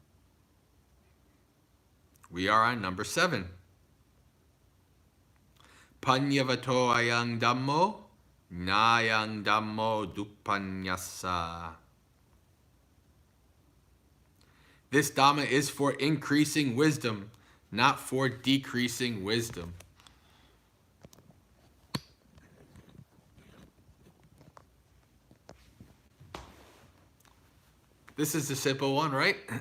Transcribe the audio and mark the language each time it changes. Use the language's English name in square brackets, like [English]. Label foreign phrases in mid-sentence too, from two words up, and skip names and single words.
[English] We are on number 7. [Pali] Panyavato ayang dhammo, nayang dhammo dupanyasa. [English] This Dhamma is for increasing wisdom, not for decreasing wisdom. This is a simple one, right?